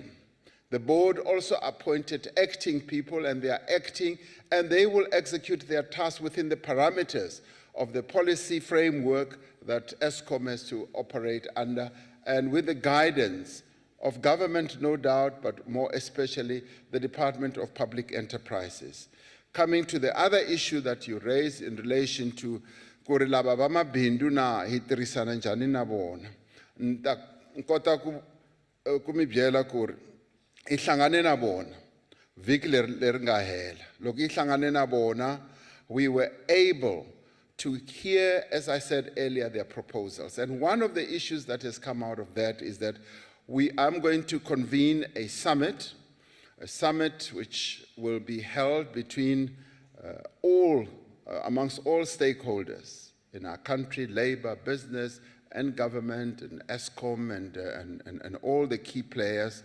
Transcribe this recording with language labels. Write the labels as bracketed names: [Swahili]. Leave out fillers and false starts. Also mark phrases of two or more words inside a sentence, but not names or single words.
[English] The board also appointed acting people, and they are acting, and they will execute their tasks within the parameters of the policy framework that ESCOM has to operate under, and with the guidance of government, no doubt, but more especially the Department of Public Enterprises. Coming to the other issue that you raised in relation to [Tsonga] ku ri lava va mabindzu na hi tirhisana njhani na vona, ni ta kota ku mi byela ku ri hi hlangane na vona vhiki leri nga hela. Loko hi hlangane na vona, [English] we were able to hear, as I said earlier, their proposals. And one of the issues that has come out of that is that I'm going to convene a summit which will be held between amongst all stakeholders in our country, labor, business, and government and ESCOM and all the key players.